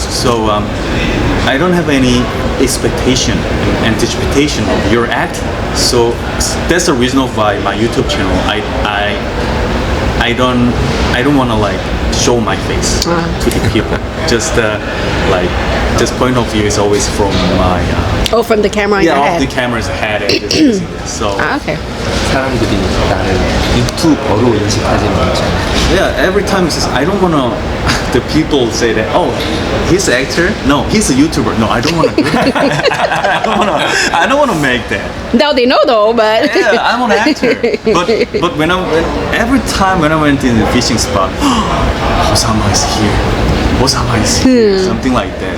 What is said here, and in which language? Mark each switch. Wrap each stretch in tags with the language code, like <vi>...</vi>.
<en>So I don't have any expectation, anticipation of your acting. So that's the reason why my YouTube channel, I I don't want to like show my face to the people. Just like just point of view is always from my from the camera in your off head. the camera's head and just using this. So Okay.</en> <ko>사람들이 나를 유튜버로 인식하지 않잖아.</ko> <en>yeah, every time it's just, I don't want to. The people say that, oh, he's an actor. No, he's a YouTuber. No, I don't want to do that. I don't want to make that. Now they know though, but Yeah, I'm an actor. But every time when I went in the fishing spot, Osama is here. Osama is here. Something like that.</en>